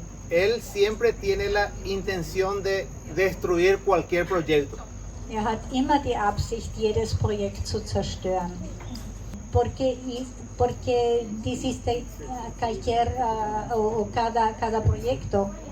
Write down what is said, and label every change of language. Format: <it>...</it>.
<es>Él siempre tiene la intención de destruir cualquier proyecto.</es> <de>Er hat immer die Absicht, jedes Projekt zu zerstören.</de> <es>Porque hiciste cualquier o cada proyecto.</es>